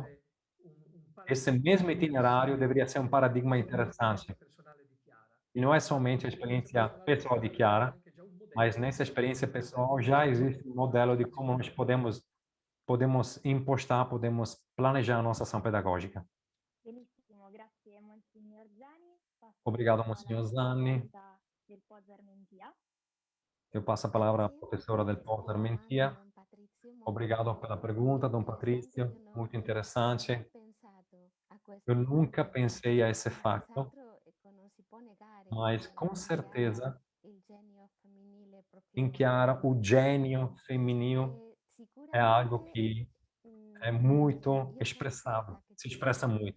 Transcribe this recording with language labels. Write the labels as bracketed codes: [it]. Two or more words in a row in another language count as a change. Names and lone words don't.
[pt] Esse mesmo itinerário deveria ser um paradigma interessante. E não é somente a experiência pessoal de Chiara, mas nessa experiência pessoal já existe um modelo de como nós podemos impostar, podemos planejar a nossa ação pedagógica. [it] Benissimo, grazie Monsignor Zani. [pt] Obrigado, Monsignor Zani. Del Pozar Mentia. Eu passo a palavra à professora del Pozar Mentia. Obrigado pela pergunta, Dom Patrício. Muito interessante. Eu nunca pensei a esse facto, mas com certeza em Chiara o gênio feminino é algo que é muito expressado, se expressa muito.